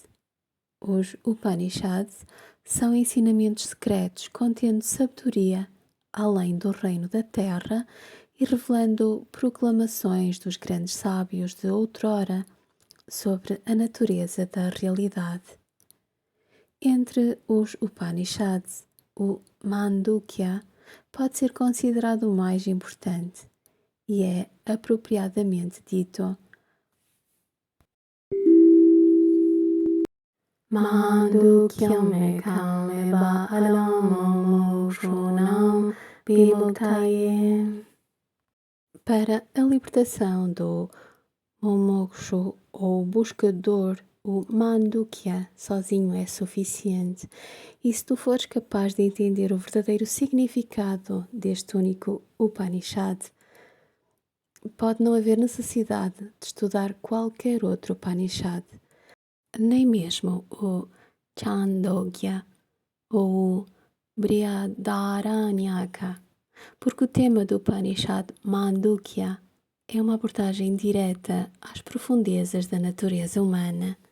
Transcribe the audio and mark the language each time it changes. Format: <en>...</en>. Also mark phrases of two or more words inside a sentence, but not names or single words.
<pt>Os Upanishads são ensinamentos secretos contendo sabedoria além do reino da terra e revelando proclamações dos grandes sábios de outrora sobre a natureza da realidade. Entre os Upanishads, o Mandukya pode ser considerado o mais importante e é apropriadamente dito</pt> <sa>Mandukyam ekam eva alam mumukshunam vimuktaye.</sa> <pt>Para a libertação do mumukshu ou buscador, o Mandukya sozinho é suficiente. E se tu fores capaz de entender o verdadeiro significado deste único Upanishad, pode não haver necessidade de estudar qualquer outro Upanishad, nem mesmo o Chandogya ou o Brihadaranyaka, porque o tema do Upanishad Mandukya é uma abordagem direta às profundezas da natureza humana.</pt>